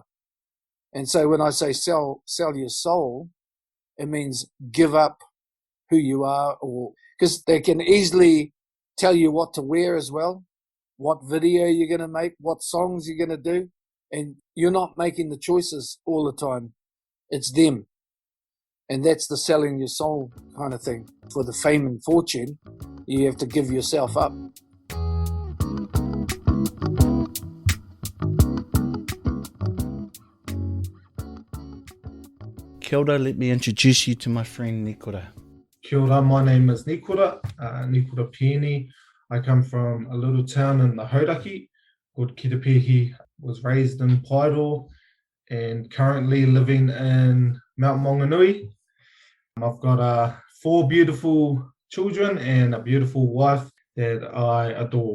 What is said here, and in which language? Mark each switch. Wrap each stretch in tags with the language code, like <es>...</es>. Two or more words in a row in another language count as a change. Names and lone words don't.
<en>And so when I say sell your soul, it means give up who you are, or because they can easily tell you what to wear as well, what video you're going to make, what songs you're going to do, and you're not making the choices all the time. It's them. And that's the selling your soul kind of thing. For the fame and fortune, you have to give yourself up.</en> <mi>Kia ora,</mi> <en>let me introduce you to my friend Nikora.</en> <mi>Kia ora,</mi> <en>my name is Nikora, Nikora Pieni. I come from a little town in the Hauraki called Kitapihi. Was raised in Pairo and currently living in Mount Maunganui. I've got 4 beautiful children and a beautiful wife that I adore.</en>